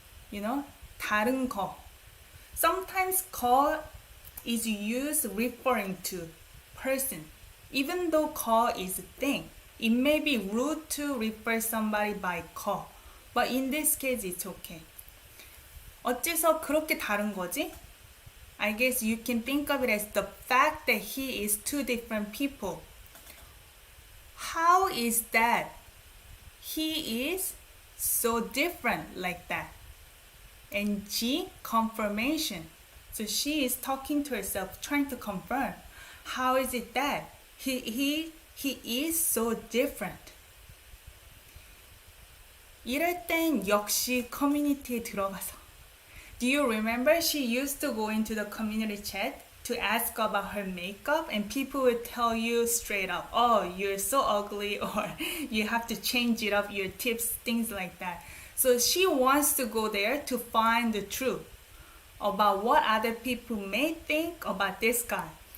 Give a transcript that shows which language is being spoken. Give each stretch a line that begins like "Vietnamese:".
English: You know, 다른 거. Sometimes 거 is used referring to person. Even though 거 is a thing, it may be rude to refer somebody by 거. But in this case, it's okay.
Korean: 어째서 그렇게 다른 거지?
English: I guess you can think of it as the fact that he is two different people. How is that he is so different like that? And G, confirmation. So she is talking to herself, trying to confirm. How is it that he is so different?
Korean: 이럴 땐 역시 커뮤니티에 들어가서.
English: Do you remember she used to go into the community chat to ask about her makeup and people would tell you straight up, oh, you're so ugly or you have to change it up, your tips, things like that. So she wants to go there to find the truth about what other people may think about this guy.